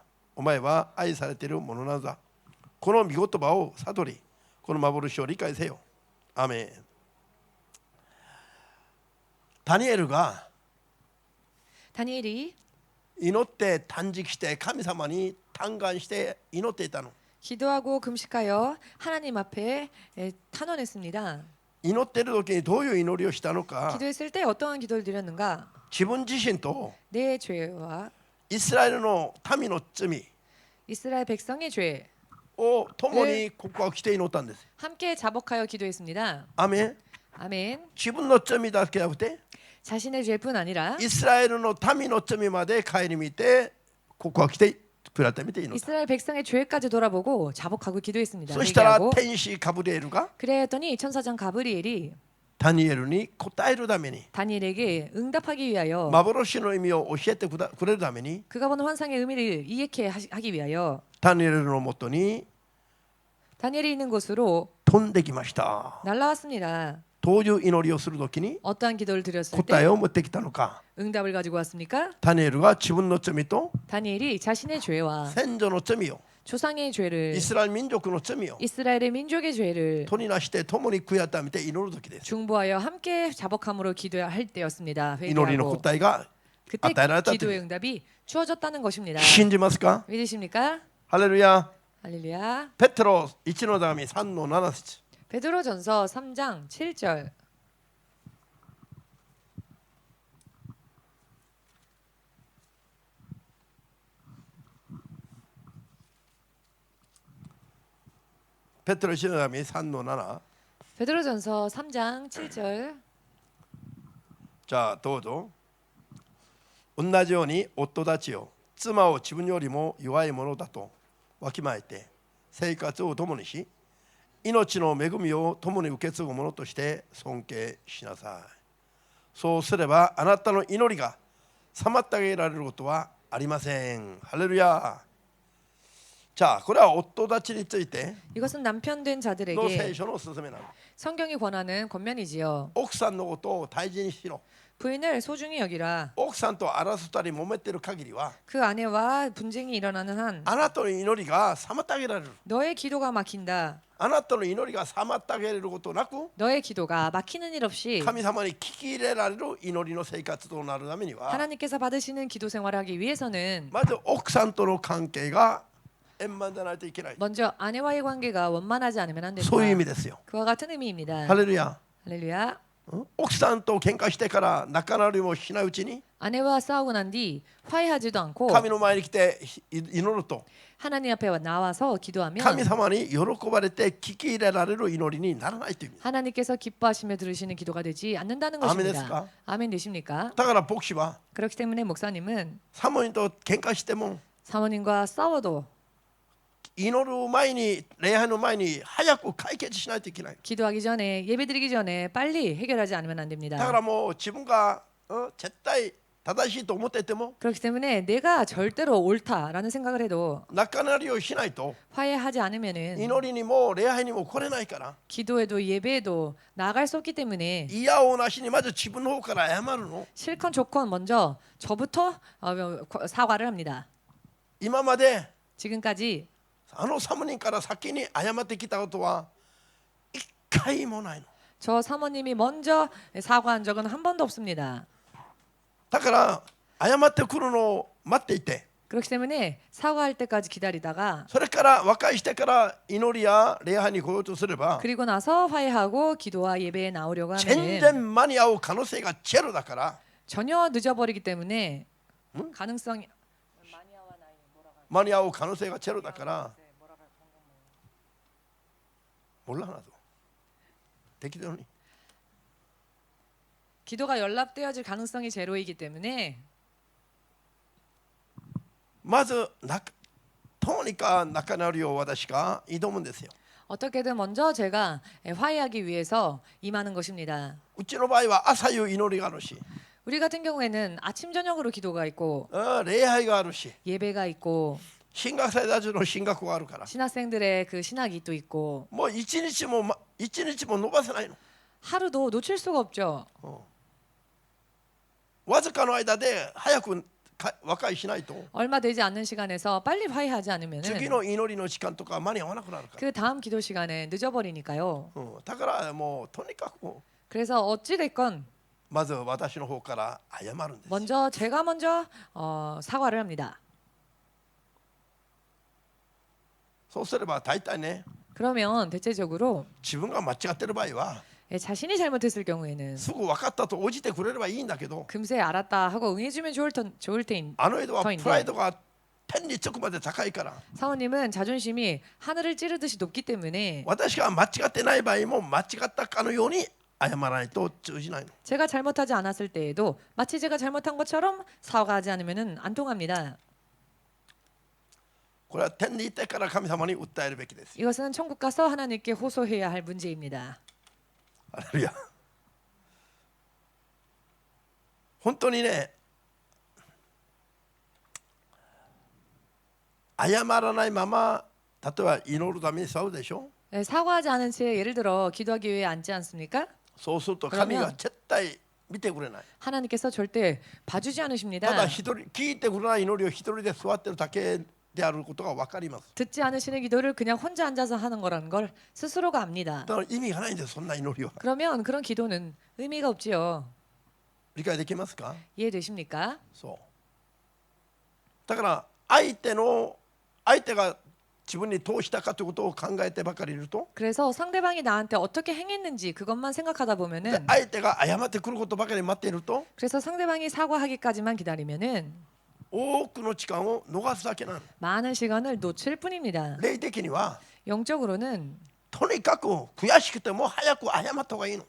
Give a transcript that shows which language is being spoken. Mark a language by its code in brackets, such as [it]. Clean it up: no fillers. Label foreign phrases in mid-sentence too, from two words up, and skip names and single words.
[ja] お前は愛されているものなのだ。この御言葉を悟り、この幻を理解せよ。アーメン。ダニエルが [ko] 다니엘이 [ja] 祈って断食して神様に嘆願して祈っていたの。 [ko] 기도하고 금식하여 하나님 앞에 탄원했습니다. [ja] 祈っている時にどういう祈りをしたのか、 [ko] 기도했을 때 어떠한 기도를 드렸는가? [ja] 自分自身と [ko] 내 죄와 [ja] イスラエルの民の罪 [ko] 이스라엘 백성의 죄 [ja] を共に告白して祈ったんです。 [ko] 함께 자복하여 기도했습니다. [ja] アーメン。 [ko] 아멘. [ja] 自分の罪だけじゃなくて [ko] 자신의 죄뿐 아니라 [ja] イスラエルの民の罪まで顧みて告白して改めて祈った。 [ko] 이스라엘 백성의 죄까지 돌아보고 자복하고 기도했습니다. [ja] そしたら [ko] 회개하고. [ja] 天使ガブリエルが [ko] 그래야 했더니 천사장 가브리엘이 [ja] ダニエルに答えるために [ko] 다니엘에게 응답하기 위하여 [ja] 幻の意味を教えてくれるために [ko] 그가 보는 환상의 의미를 이해케 하기 위하여 [ja] ダニエルのもとに [ko] 다니엘이 있는 곳으로 [ja] 飛んできました。 [ko] 날라왔습니다. [ja] どういう祈りをするときに [ko] 어떠한 기도를 드렸을 [ja] 答え [ko] 때 [ja] を持ってきたのか。 [ko] 응답을 가지고 왔습니까? [ja] ダニエルが自分の罪と [ko] 다니엘이 자신의 죄와 [ja] 先祖の罪を [ko] 조상의 죄를 [ja] イスラエル民族の罪を [ko] 이스라엘의 민족의 죄를 [ja] 取りなして共に悔やためて祈るときです。 [ko] 중보하여 함께 자복함으로 기도할 때였습니다. [ja] 祈りの [ko] 회개하고 [ja] 答えが [ko] 그때 [ja] 与えられたという [ko] 기도의 응답이 주어졌다는 것입니다. [ja] 信じますか。 [ko] 믿으십니까? [ja] ハレルヤ。 [ko] 할렐루야. [ja] ペテロ1の手紙3の7節。 [ko] 베드로전서 3장 7절. [ja] ペテロ1の手紙3の7。 [ko] 베드로전서 3장 7절. [ja] じゃあどうぞ。同じように夫たちよ、妻を自分よりも弱いものだとわきまえて生活を共にし、命の恵みを共に受け継ぐものとして尊敬しなさい。そうすればあなたの祈りが妨げられることはありません。ハレルヤ。 자, これは夫たちについて [ko] 이것은 남편 된 [ja] の [ko] 자들에게 [ja] 聖書の勧めなの。 [ko] 성경이 권하는 권면이지요. [ja] 奥さんのことを大事にしろ。 [ko] 부인을 소중히 여기라. [ja] 奥さんと争ったり揉めてる限りは [ko] 그 아내와 분쟁이 일어나는 한 [ja] あなたの祈りが妨げられる。 [ko] 너의 기도가 막힌다. [ja] あなたの祈りが妨げられることなく [ko] 너의 기도가 막히는 일 없이 [ja] 神様に聞き入れられる祈りの生活となるためには [ko] 하나님께서 받으시는 기도 생활을 하기 위해서는 [ja] まず奥さんとの関係が円満でないといけない。 [ko] 먼저 아내와의 관계가 원만하지 않으면 안 된다. [ja] そういう意味ですよ。 [ko] 그와 같은 의미입니다. [ja] ハレルヤ。 [ko] 할렐루야. [ja] 奥さんと喧嘩してから仲直りもしないうちに [ko] 아내와 싸우고 난 뒤 화해하지도 않고 [ja] 神の前に来て祈ると [ko] 하나님 앞에 나와서 기도하면 [ja] 神様に喜ばれて聞き入れられる祈りにならないという意味。 [ko] 하나님께서 기뻐하시며 들으시는 기도가 되지 않는다는 아멘 것입니다. 됐을까? 아멘 되십니까? [ja] だから牧師は [ko] 그렇기 때문에 목사님은 [ja] サモニと喧嘩しても [ko] 사모님과 싸워도 [ja] 祈る前に礼拝の前に早く解決しないといけない。 [ko] 기도하기 전에 예배드리기 전에 빨리 해결하지 않으면 안 [ja] だか [ko] 됩니다. [ja] らもう自分が絶対正しいと思っていても [ko] 그렇기 때문에 내가 절대로 옳다라는 생각을 해도 [ja] 仲直りをしないと [ko] 화해하지 않으면은 [ja] 祈りにも礼拝にも来れないから [ko] 기도에도 예배에도 나아갈 수 없기 때문에 [ja] 嫌をなしにまず自分の方から謝るの。 [ko] 실컷 좋건 먼저 저부터 사과를 합니다. [ja] 今まで [ko] 지금까지 [ja] あのサモニから先に謝ってきたことは一回もないの。 [ko] 저 사모님이 먼저 사과한 적은 한 번도 없습니다. [ja] だから謝ってくるのを待っていて [ko] 그렇기 때문에 사과할 때까지 기다리다가 [ja] それから和解してから祈りや礼拝に来ようとすれば [ko] 그리고 나서 화해하고 기도와 예배에 나오려고 [ja] 全 [ko] 하면 [ja] 然間に合う可能性がゼロだから [ko] 전혀 늦어버리기 때문에 가능성이 [ja] 間に合う可能性がゼロだから몰라나도適当に [ko] 기도가 연락되어질 가능성이 제로이기 때문에 [ja] まずとにかく仲直りを私が挑むんですよ。 [ko] 어떻게든 먼저 제가 화해하기 위해서 임하는 것입니다. [ja] うちの場合は朝夕祈りがあるし [ko] 우리 같은 경우에는 아침 저녁으로 기도가 있고 [ja] 礼拝があるし [ko] 예배가 있고 [ja] 進学生たちの進学があるから [ko] 신학생들의 그 신학이 또 있고 [ja] もう一日も伸ばせないの。 [ko] 하루도 놓칠 수가 없죠. [ja] わずかの間で早く和解しないと [ko] 얼마 되지 않는 시간에서 빨리 화해하지 [ja] 次 [ko] 않으면은 [ja] の祈りの時間とか間に合わなくなるから、 [ko] 그 다음 기도 시간에 늦어버리니까요. [ja] だからもうとにかく [ko] 그래서 어찌 됐건 [ja] まず私の方から謝るんです。 [ko] 먼저 제가 먼저 사과를 합니다. [ja] そうすれば大体ね [ko] 그러면 대체적으로 [ja] 自分が間違ってる場合は [ko] 자신이 잘못했을 경우에는 [ja] すぐ分かったと応じてくれればいいんだけど [ko] 금세 알았다 하고 응해주면 좋을 테인 [ja] あの人はプ [ko] 터인데 [ja] ライドが天に直まで高いから [ko] 사모님은 자존심이 하늘을 찌르듯이 높기 때문에 [ja] 私が間違ってない場合も間違ったかのように謝らないと通じないの。 [ko] 제가 잘못하지 않았을 때에도 마치 제가 잘못한 것처럼 사과하지 않으면 안 통합니다. [ja] これは天に行ってから神様に訴えるべきです。 [ko] 이것은 천국 가서 하나님께 호소해야 할 문제입니다. [ja] ハレルヤ。本当にね、謝らないまま例えば祈るために座るでしょ。 [ko] 사과하지 않은 채 예를 들어 기도하기 위해 앉지 않습니까? [ja] そうすると神が絶対見てくれない。 [ko] 하나님께서 절대 봐주지 [ja] ただ [ko] 않으십니다. [ja] 一人聞いてくれない祈りを一人で座ってるだけであることが分かります。 [ko] 듣지 않으시는 기도를 그냥 혼자 앉아서 하는 거라는 걸 스스로가 압니다. [ja] だから意味がないんですそんな祈りは。 [ko] 그러면 그런 기도는 의미가 없지요. [ja] 理解できますか？ [ko] 이해되십니까? [ja] そう。だから相手が自分にどうしたかということを考えてばかりいると、 [ko] 그래서 상대방이 나한테 어떻게 행했는지 그것만 생각하다 [ja] で [ko] 보면은 [ja] 相手が謝ってくることばかり待っていると [ko] 그래서 상대방이 사과하기까지만 기다리면은 [ja] 多くの時間を逃すだけなの。 [ko] 많은 시간을 놓칠 뿐입니다. [ja] 霊的には [ko] 영적으로는 [ja] とにかく悔しくても早く謝った方がいいの。